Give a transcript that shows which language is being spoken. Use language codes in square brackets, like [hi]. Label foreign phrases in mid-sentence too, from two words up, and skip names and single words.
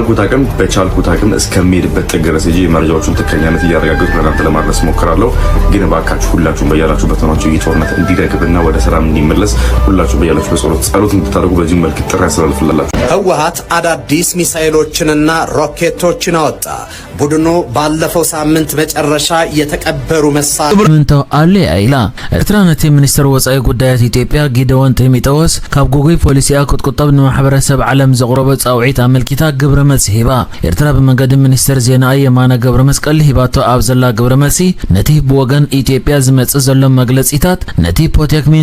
[am] በቻልኩት አቅም እስከሚሄድበት ጥግ ድረስ ሄጄ መረጃዎቹን ትክክለኛነት እያረጋገጥኩ ለእናንተ ለማድረስ ሞክራለሁ። ግን እባካችሁ ሁላችሁም በያላችሁበት ሆናችሁ ይህ ጦርነት እንዲረግብና ወደ ሰላም እንዲመለስ ሁላችሁም በያላችሁ ጸሎት እንድታደርጉ በዚህ መልክ ጥሪ ያስተላልፍላችሁ። ህወሓት አዳዲስ ሚሳኤሎችንና ሮኬቶችን አወጣ። ቡድኑ ባለፈው ሳምንት መጨረሻ የተቀበሩ [ti] ምንተው አለ አይላ ኤርትራ ነቲ ሚኒስትር ወጻኢ ጉዳያት ኢትዮጵያ ጊደወን ጢሞቴዎስ ካብ ጎጎይ ፖሊሲያ ክትቁጠብ ንማሕበረሰብ ዓለም ዘቕረበ ጻውዒት ኣመልኪታ ግብረ መልሲ ሂባ። ኤርትራ ብመንገዲ ሚኒስትር ዜና የማነ ገብረ መስቀል ሂባቶ ኣብ ዘላ ግብረ መልሲ ነቲ ብወገን ኢትዮጵያ ዝመጽእ ዘሎ መግለጺታት ነቲ ፖቴክሚን